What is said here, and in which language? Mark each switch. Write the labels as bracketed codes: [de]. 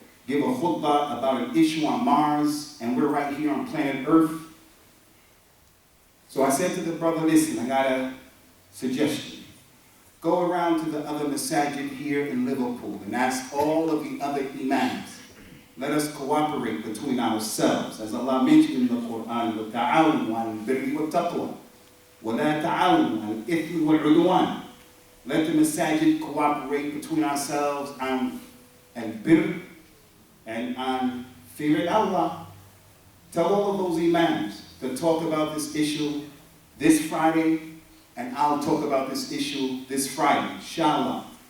[en] Give a khutbah about an issue on Mars, and we're right here on planet Earth. So I said to the brother, listen, I got a suggestion. Go around to the other masajid here in Liverpool and ask all of the other imams. Let us cooperate between ourselves. As Allah mentioned in the Quran, [ar] وَتَعَاوُنُوا عَلَى الْبِرِّ وَالتَّقْوَى وَلَا تَعَاوُنُوا عَلَى الْإِثْمِ وَالْعُدْوَانِ. [en] Let the masajid cooperate between ourselves on al-birr and on fear Allah. Tell all of those imams to talk about this issue this Friday, and I'll talk about this issue this Friday, inshallah.